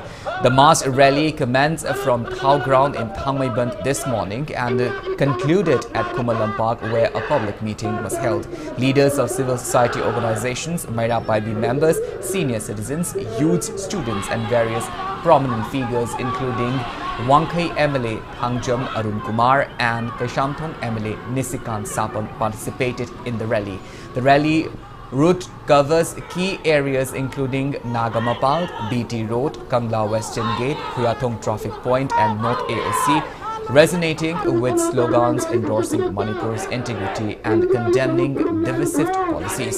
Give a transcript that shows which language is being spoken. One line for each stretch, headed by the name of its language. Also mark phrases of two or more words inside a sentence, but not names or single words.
English: The mass rally commenced from Thau ground in Thangmaiband this morning and concluded at Kumalam Park, where a public meeting was held. Leaders of civil society organizations made up by the members, senior citizens, youths, students and various prominent figures including Wangkai MLA Thangjam Arun Kumar and Kaishamthong MLA Nisikant Sapang participated in the rally. The rally route covers key areas including Nagamapal, BT Road, Kangla Western Gate, Khuyathong Traffic Point and North AOC, resonating with slogans endorsing Manipur's integrity and condemning divisive policies.